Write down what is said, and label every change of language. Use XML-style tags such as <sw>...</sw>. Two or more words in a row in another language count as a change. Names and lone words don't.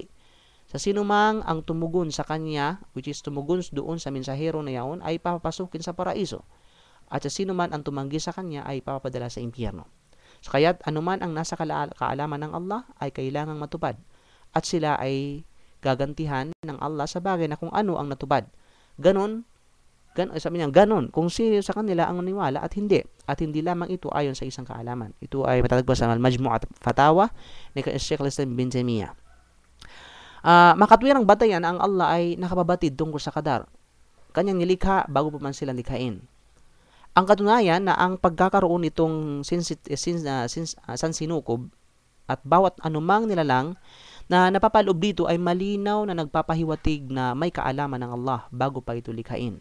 <tl>Sa sinumang ang tumugon sa kanya,</tl> <en>which is</en> <tl>tumugon doon sa mensahero na yaon, ay papapasukin sa paraiso. at sa sino man ang tumanggi sa kanya ay papapadala sa impyerno. So kaya't anuman ang nasa kaalaman ng Allah ay kailangang matupad at sila ay gagantihan ng Allah sa bagay na kung ano ang natupad. Sabi niya, ganon, kung sino sa kanila ang naniwala at hindi lamang ito ayon sa isang kaalaman. Ito ay matatagpuan sa Al-Majmu'at Fatawa ni Sheikh al-Islam bin Taymiyyah. Makatwirang batayan ang Allah ay nakababatid tungkol sa qadar. Kanyang nilikha bago pa man sila likhain. Ang katunayan na ang pagkakaroon nitong sansinukob at bawat anumang nilalang na napapaloob dito ay malinaw na nagpapahiwatig na may kaalaman ng Allah bago pa ito likhain.</tl>